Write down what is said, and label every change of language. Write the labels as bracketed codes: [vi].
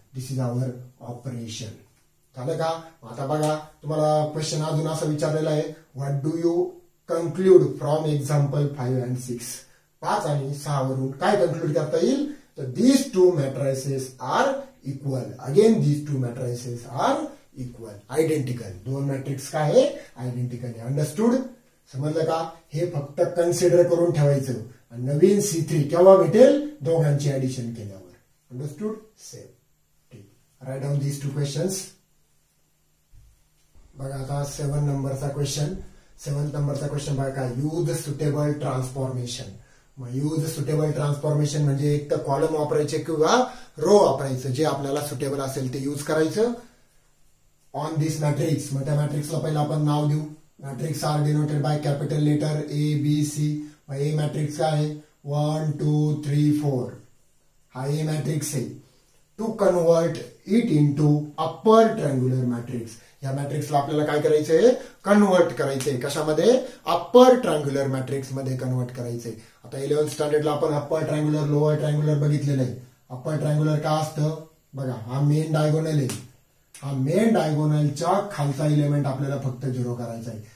[mr] This is our operation. झालं का. आता बघा तुम्हाला क्वेश्चन अजून असं विचारलेला आहे, [en] What do you conclude from example 5 and 6. [mr] 5 आणि 6 वरून काय कन्क्लूड करता येईल, तर these 2 matrices R [en] Equal. Again these two matrices are equal, identical. [mr] दोन मॅट्रिक्स काय आहे? आयडेंटिकल आहे. अंडरस्टूड? समजलं का? हे फक्त कन्सिडर करून ठेवायचं. आणि नवीन C3 केव्हा भेटेल? दोघांची ऍडिशन केल्यावर. अंडरस्टूड? सेम. ठीक. [en] Right down these two questions. [mr] बघा आता 7 नंबरचा क्वेश्चन. 7 नंबरचा क्वेश्चन बघा काय? Use suitable transformation. मग यूज सुटेबल ट्रान्सफॉर्मेशन म्हणजे एक तर कॉलम वापरायचे किंवा रो वापरायचं. जे आपल्याला सुटेबल असेल ते यूज करायचं ऑन दिस मॅट्रिक्स. मग त्या मॅट्रिक्सला पहिला आपण नाव देऊ. [en] Matrix are denoted by capital letter A, B, C. [mr] मग ए मॅट्रिक्स काय आहे? 1, 2, 3, 4. हा ए मॅट्रिक्स आहे. [en] To convert it into upper triangular matrix. [mr] या मॅट्रिक्सला आपल्याला काय करायचंय? कन्वर्ट करायचंय. कशामध्ये? अप्पर ट्रायंग्युलर मॅट्रिक्स मध्ये कन्वर्ट करायचंय. आता 11th स्टँडर्डला आपण अप्पर ट्रायंग्युलर, लोअर ट्रायंग्युलर बघितलेलं आहे. अप्पर ट्रायंग्युलर काय असतं? बघा, हा मेन डायगोनल आहे. हा मेन डायगोनलच्या खालचा इलेमेंट आपल्याला फक्त 0 करायचा आहे.